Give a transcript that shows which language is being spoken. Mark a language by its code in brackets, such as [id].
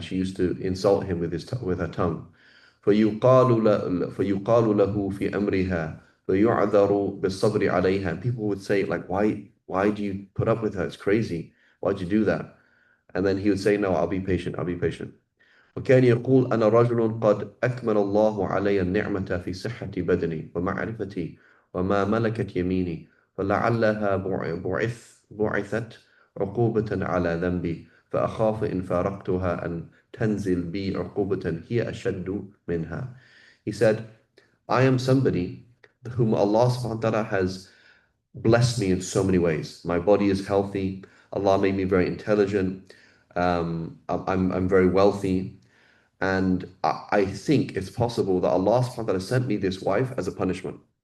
[en] She used to insult him with with her tongue. [ar] فيقال له في أمرها فيعذر بالصبر عليها. [en] And people would say like, why do you put up with her? It's crazy. Why'd you do that? And then he would say, no, I'll be patient. I'll be patient. [ar] وكان يقول أنا رجل قد أكمل الله علي النعمة في صحة بدني ومعرفتي وما ملكت يميني فلعلها بعثت عقوبة على ذنبي فأخاف إن فارقتها أن تنزل بي عقوبة هي أشد منها. [en] He said, I am somebody whom Allah subhanahu wa ta'ala has blessed me in so many ways. My body is healthy. Allah made me very intelligent. I'm very wealthy. And I think it's possible that Allah subhanahu wa ta'ala sent me this wife as a punishment.